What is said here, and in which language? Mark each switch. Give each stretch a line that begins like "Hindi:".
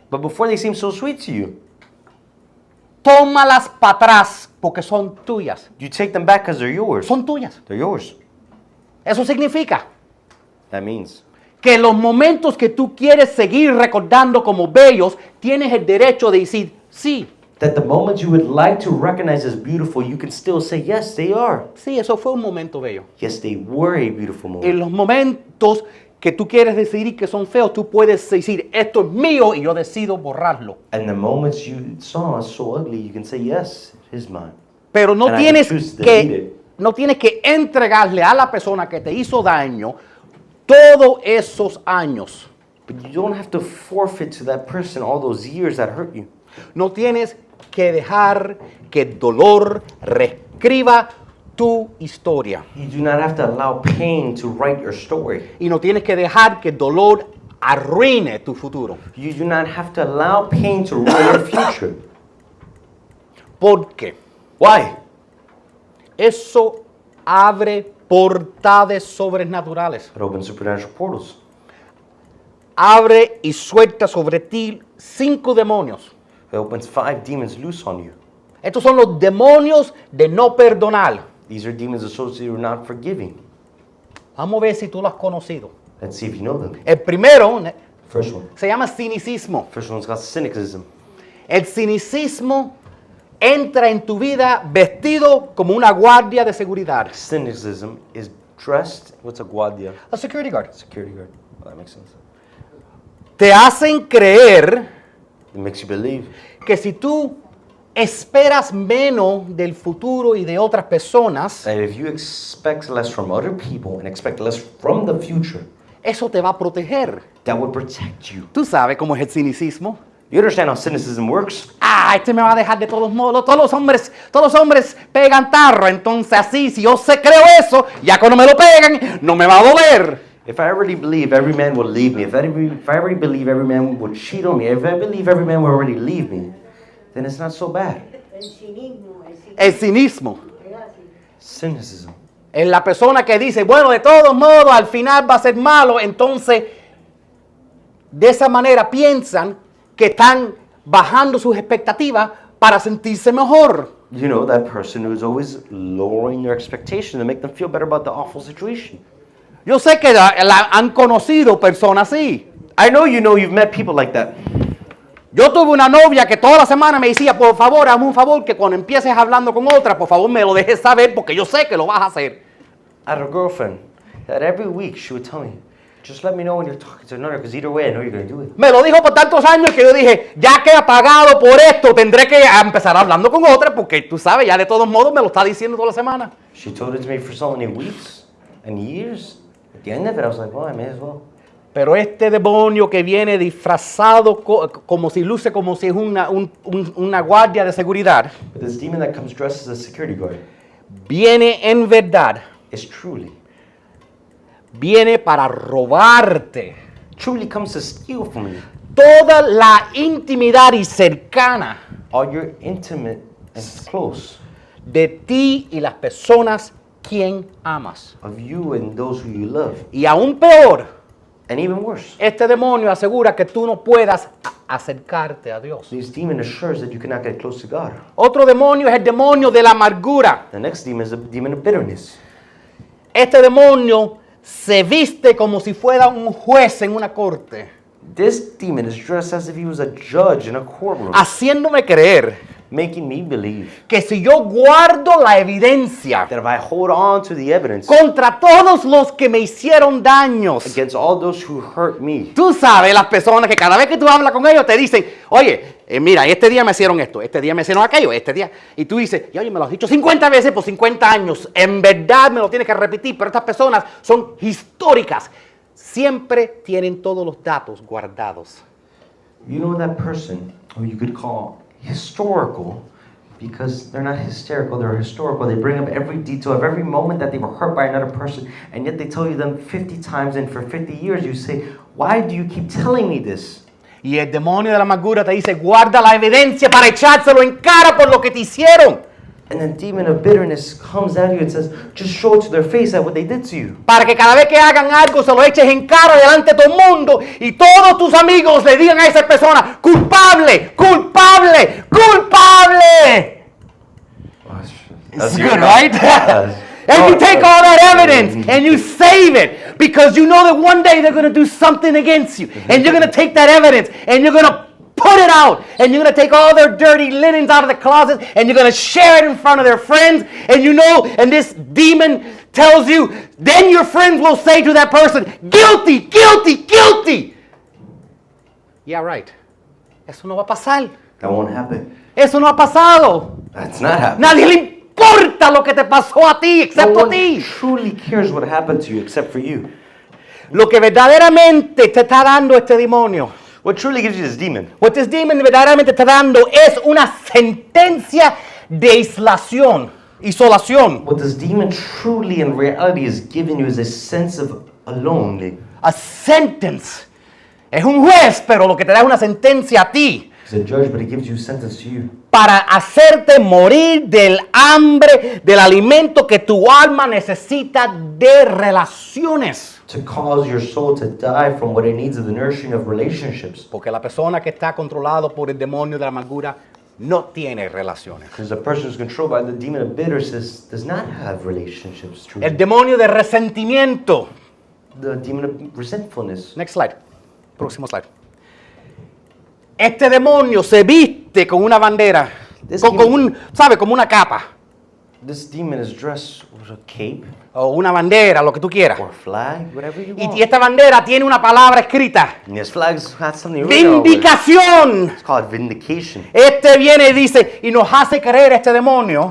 English: but before they seem so sweet to you,
Spanish: tómalas para atrás porque son tuyas.
English: you take them back because they're yours.
Spanish: Son tuyas.
English: They're yours.
Spanish: Eso significa
English: That means
Spanish: que los momentos que tú quieres seguir recordando como bellos, tienes el derecho de decir sí.
English: that the moments you would like to recognize as beautiful, you can still say, yes, they are.
Spanish: Sí, eso fue un momento bello.
English: Yes, they were a beautiful moment.
Spanish: En los momentos que tú quieres decidir que son feos, tú puedes decir, esto es mío y yo decido borrarlo.
English: And the moments you saw as so ugly, you can say, yes, it is mine.
Spanish: Pero no
English: And I
Spanish: tienes
English: choose to delete
Spanish: que,
English: it.
Spanish: no tienes que entregarle a la persona que te hizo daño todos esos años.
English: But you don't have to forfeit to that person all those years that hurt you.
Spanish: No tienes que dejar que el dolor reescriba tu historia.
English: You do not have to allow pain to write your story.
Spanish: Y no tienes que dejar que el dolor arruine tu futuro.
English: You do not have to allow pain to ruin your future.
Spanish: ¿Por qué?
English: Why?
Spanish: Eso abre portales sobrenaturales.
English: It opens supernatural portals.
Spanish: Abre y suelta sobre ti 5 demonios.
English: It opens 5 demons loose on you.
Spanish: Estos son los demonios de no perdonar.
English: These are demons associated with not forgiving.
Spanish: Vamos a ver si tú lo has conocido.
English: Let's see if you know them.
Spanish: El primero
English: First one.
Spanish: se llama cinicismo.
English: First one's got cynicism.
Spanish: El cinicismo entra en tu vida vestido como una guardia de seguridad.
English: Cynicism is dressed. What's a guardia? A security guard. Security guard. Oh, that makes sense.
Spanish: Te hacen creer
English: It makes you believe
Spanish: que si tú esperas menos del futuro y de otras personas,
English: that if you expect less from other people and expect less from the future,
Spanish: eso te va a proteger.
English: that would protect you.
Spanish: Tú sabes cómo es el cinicismo.
English: You understand how cynicism works?
Spanish: Ah, este me va a dejar de todos modos. Todos los hombres pegan tarro. Entonces así, si yo creo eso, ya cuando me lo pegan, no me va a doler.
English: If I already believe every man will leave me, if I already believe every man will cheat on me, if I believe every man will already leave me, then it's not so bad.
Spanish: El cinismo
English: Cynicism
Spanish: es la persona que dice, bueno, de todos modos, al final va a ser malo, entonces de esa manera piensan que están bajando sus expectativas para sentirse mejor.
English: You know, that person who's always lowering their expectation to make them feel better about the awful situation.
Spanish: Yo sé que han conocido personas así.
English: I know you've met people like that.
Spanish: Yo tuve una novia que toda la semana me decía, por favor, hazme un favor, que cuando empieces hablando con otra, por favor me lo dejes saber porque yo sé que lo vas a hacer.
English: I had a girlfriend that every week she would tell me, just let me know when you're talking to another, because either way I know you're going to do it.
Spanish: Me lo dijo por tantos años que yo dije, ya que he pagado por esto, tendré que empezar hablando con otra porque tú sabes, ya de todos modos me lo está diciendo toda la semana.
English: She told it to me for so many weeks and years. At the end of it, I was like, well, I may as well.
Spanish: Pero este demonio que viene disfrazado como si luce como si es una guardia de seguridad,
English: But this demon that comes dressed as a security guard
Spanish: viene en verdad,
English: is
Spanish: viene para robarte
English: truly comes to steal from you.
Spanish: toda la intimidad y cercana
English: All your intimate and close
Spanish: de ti y las personas quien amas.
English: of you and those who you love.
Spanish: Y aún peor,
English: And even worse,
Spanish: este demonio asegura que tú no puedas acercarte a Dios.
English: this demon assures that you cannot get close to God.
Spanish: Otro demonio es el demonio de la amargura.
English: The next demon is the demon of bitterness.
Spanish: Este demonio se viste como si fuera un juez en una corte,
English: This demon is dressed as if he was a judge in a courtroom,
Spanish: haciéndome creer
English: making me believe
Spanish: que si yo guardo la evidencia
English: that if I hold on to the evidence
Spanish: contra todos los que me hicieron daños,
English: against all those who hurt me,
Spanish: tú sabes, las personas que cada vez que tú hablas con ellos te dicen, oye, mira, este día me hicieron esto, este día me hicieron aquello, este día, y tú dices, y oye, me lo has dicho 50 veces por 50 años, en verdad me lo tienes que repetir, pero estas personas son históricas, siempre tienen todos los datos guardados.
English: you know that person who you could call historical because they're not hysterical, they're historical. They bring up every detail of every moment that they were hurt by another person, and yet they tell you them 50 times, and for 50 years you say, why do you keep telling me this?
Spanish: Y el demonio de la amargura te dice, guarda la evidencia para echárselo en cara por lo que te hicieron.
English: And then demon of bitterness comes at you and says, just show it to their face at what they did to you.
Spanish: Para que cada vez que hagan algo se lo eches en cara delante de todo el mundo y todos tus amigos le digan a esa persona, culpable, culpable, culpable.
English: It's good, right? And you take all that evidence and you save it because you know that one day they're going to do something against you. And you're going to take that evidence and you're going to put it out. And you're going to take all their dirty linens out of the closet and you're going to share it in front of their friends. And you know, and this demon tells you, then your friends will say to that person, guilty, guilty, guilty. Yeah, right.
Spanish: Eso no va a pasar.
English: That won't happen.
Spanish: Eso no ha pasado.
English: That's not happening.
Spanish: Nadie le importa lo que te pasó a ti,
English: No
Spanish: excepto a
English: one
Spanish: ti.
English: truly cares what happened to you except for you.
Spanish: Lo que verdaderamente te está dando este demonio,
English: What truly gives you this demon what this demon
Spanish: verdaderamente está dando es una sentencia de isolación.
English: What this demon truly in reality is giving you is a sense of alone. A sentence.
Spanish: Es un juez, pero lo que te da es una sentencia a ti
English: He's a judge, but he gives you a sentence to you.
Spanish: para hacerte morir del hambre, del alimento que tu alma necesita de relaciones.
English: To cause your soul to die from what it needs of the nourishing of relationships.
Spanish: Porque la persona que está controlado por el demonio de la amargura no tiene relaciones.
English: Because the person who's controlled by the demon of bitterness does not have relationships truly.
Spanish: El demonio de resentimiento.
English: The demon of resentfulness. Next slide.
Spanish: Próximo
English: slide.
Spanish: Este demonio se viste con una bandera, ¿sabe? Como una capa
English: This demon is dressed with a cape
Spanish: o una bandera, lo que tú quieras.
English: or flag, whatever you want.
Spanish: Y esta bandera tiene una palabra escrita.
English: And this flag has something written over it.
Spanish: Vindicación.
English: It's called vindication.
Spanish: Este viene y dice y nos hace creer este demonio